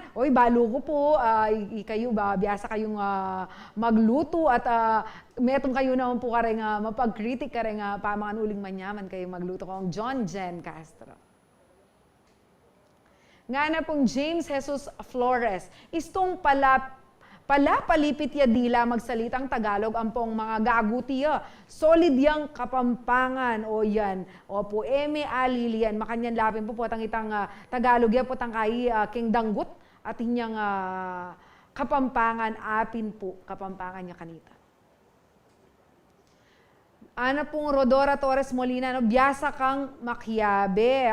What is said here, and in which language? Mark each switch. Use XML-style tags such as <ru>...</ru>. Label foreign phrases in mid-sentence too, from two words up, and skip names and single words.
<pam>Oy, balo ko po, kayo ba, biyasa kayong magluto at metong kayo naman po ka rin mapagkritik ka rin pamangan uling manyaman kayo magluto kong John Jen Castro. Nga na pong James Jesus Flores, istong palipit ya dila magsalitang Tagalog ang pong mga gagutiya. Solid yang Kapampangan o yan. O po eme alilian makanyan lapin po potang itang Tagalog ya potang kay king danggut at inyang Kapampangan apin po Kapampangan niya kanita. Ana pong Rodora Torres Molina, no, biyasa kang makyabe.</pam>